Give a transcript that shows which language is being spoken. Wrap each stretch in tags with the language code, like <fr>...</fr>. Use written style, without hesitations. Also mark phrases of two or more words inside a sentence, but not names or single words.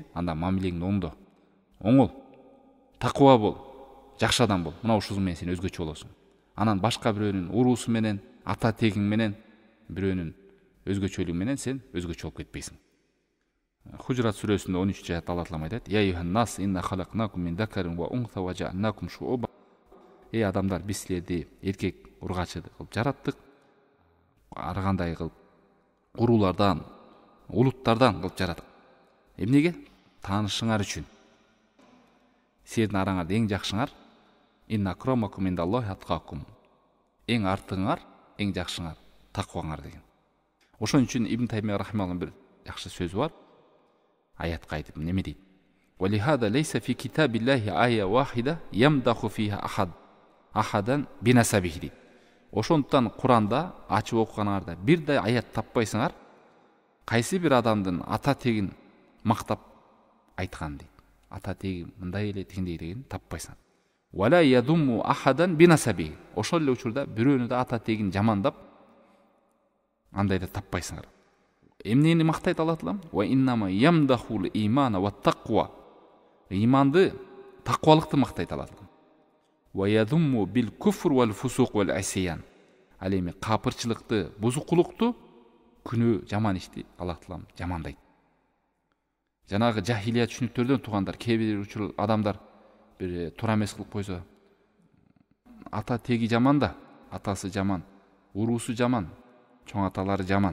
<ky>Анда мамилең оңдо. Оңол. Таква бол. Жакшы адам бол. Мына ушул менен сен өзгөчө болосуң. Анан башка бирөөнүн уруусу менен, ата тегиң менен, бирөөнүн өзгөчөлүгү менен сен өзгөчө болуп кетпейсиң. Хужрат сүрөсүндө 13 аят Алла Таалам айтат:</ky> <ar>"يا أيها الناس إنا خلقناكم من ذكر وأنثى وجعلناكم شعوبا".</ar> <ky>Эй адамдар, биз силерди эркек ургачы кылып жараттык. Ар кандай кылып уруулардан, улуттардан кылып жараттык. Эмнеге? Таанышыңар үчүн. Силердин араңарда эң жакшыңар</ky> <ar>إن أكرمكم عند الله أتقاكم.</ar> <ky>Эң артыңар, эң жакшыңар такваңар деген. Ошон үчүн Ибн Таймия рахималлахтын бир жакшы сөзү бар. Аятка айтып неме дейт?</ky> <ar>"ولهذا ليس في كتاب الله آية واحدة يمدح فيها أحدا بنسبه"</ar> <ky>дейт. Ошондуктан Куранда ачып окуганыңарда бирдей аят таппайсыңар, кайсы бир адамдын ата тегин мактап айткан дейт. Ата теги мындай эле тигиндей деген таппайсың.</ky> <ar>ولا يذم أحدا بنسبه.</ar> <ky>Ошол эле учурда бирөөнү да ата тегин жамандап андайды таппайсыңар. Эмнени мактайт Алла Таалам?</ky> <ar>وإنما يمدح الإيمان والتقوى.</ar> <ky>Иманды, таквалыкты мактайт Алла Таалам.</ky> <ar>ويذم بالكفر والفسوق والعصيان.</ar> <ky>Ал эми капырчылыкты, бузукулукту, күнөө, жаман ишти Алла Таалам жамандайт. Жанагы жахилия түшүнүктөрдөн тугандар, кээ бир учур адамдар бир туура эмес кылып койсо, ата теги жаман да, атасы жаман, уруусу жаман, чоң аталары жаман.</ky>